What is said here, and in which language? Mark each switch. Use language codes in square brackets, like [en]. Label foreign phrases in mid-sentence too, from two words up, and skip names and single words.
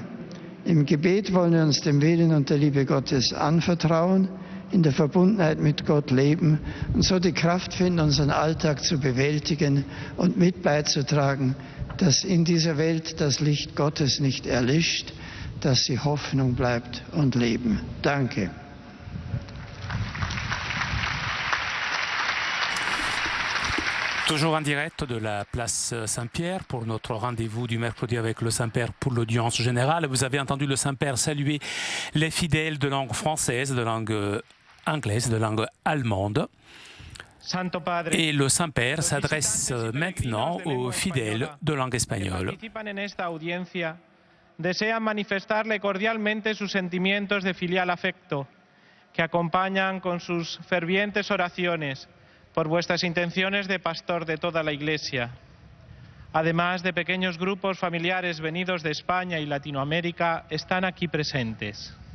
[de] Im Gebet wollen wir uns dem Willen und der Liebe Gottes anvertrauen, in der Verbundenheit mit Gott leben und so die Kraft finden, unseren Alltag zu bewältigen und mit beizutragen, dass in dieser Welt das Licht Gottes nicht erlischt, dass sie Hoffnung bleibt und Leben. Danke. [fr] Toujours en direct de la place Saint-Pierre pour notre rendez-vous du mercredi avec le Saint-Père pour l'audience générale. Vous avez entendu le Saint-Père saluer les fidèles de langue française, de langue anglaise, de langue allemande. Et le Saint-Père s'adresse maintenant aux fidèles de langue espagnole. [es] Desean manifestarle cordialmente sus sentimientos de filial afecto, que acompañan con sus fervientes oraciones por vuestras intenciones de pastor de toda la Iglesia. Además de pequeños grupos familiares venidos de España y Latinoamérica, están aquí presentes.